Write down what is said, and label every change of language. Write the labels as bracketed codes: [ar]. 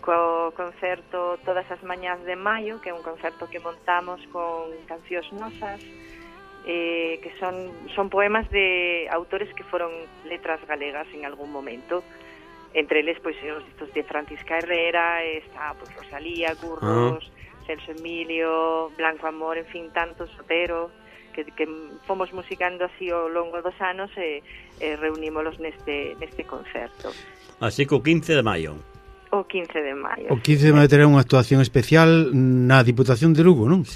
[gl] Co concerto Todas as mañas de maio, que é un concerto que montamos con cancións nosas. [es] que son poemas de autores que fueron letras galegas en algún momento. Entre ellos, pues, estos de Francisca Herrera, está, pues, Rosalía, Curros, Celso Emilio, Blanco Amor, en fin, tantos, Sotero, [gl] que fomos musicando [es] así a lo largo de dos años, [gl] reunímoslos neste concerto. [es] Así que 15 de mayo. [gl] O 15 de maio. O 15 de maio terá unha actuación especial na Diputación de Lugo, non?